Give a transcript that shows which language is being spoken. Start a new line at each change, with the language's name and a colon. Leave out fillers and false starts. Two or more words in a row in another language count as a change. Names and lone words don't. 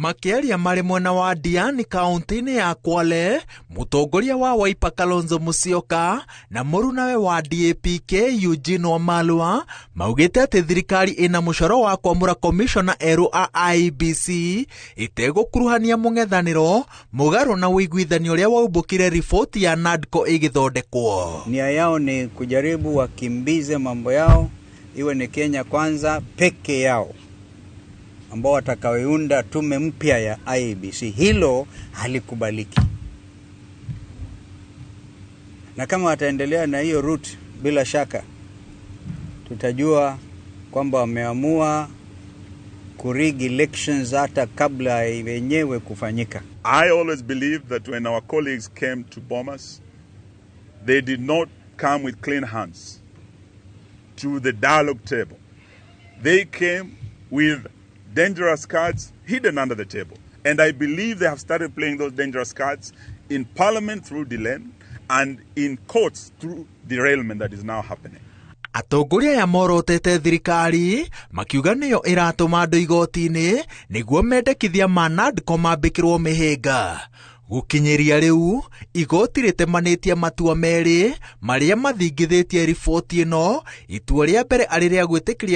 Kikuyu: Makiaria marĩ mwena wa Diani kaunti-inĩ ya Kwale, mũtongoria wa Wiper Kalonzo Musyoka na mũrunawe wa DAP-K Eugene Wamalwa maugĩte atĩ thirikari ĩna mũcoro wa kwamũra komishona erũ a IEBC ĩtegũkuruhania mũng'ethanĩro mũgarũ na ũiguithanio ũrĩa waumbũkire riboti ya NADCO ĩgĩthondekwo.
Swahili: Nia yao ni kujaribu wakimbize mambo yao iwe ni Kenya kwanza peke yao, ambao watakaounda tume mpya ya IEBC. Hilo halikubaliki. Na kama wataendelea na hiyo route, bila shaka tutajua kwamba wameamua kurig elections hata kabla yenyewe kufanyika.
English: I always believed that when our colleagues came to Bomas, they did not come with clean hands to the dialogue table. They came with dangerous cards hidden under the table. And I believe they have started playing those dangerous cards in parliament through delay and in courts through derailment that is now happening.
Kikuyu: Atongoria ya morotete thirikari makiuga nĩyo ĩratũma andũ igoti-inĩ nĩguo mendekithia ma NADCO mambĩkĩrwo mĩhĩnga. Gũkinyĩria rĩu igoti rĩtemanĩtie matua merĩ marĩa mathingithĩtie riboti ĩno, itua rĩa mbere arĩ rĩa gwĩtĩkĩria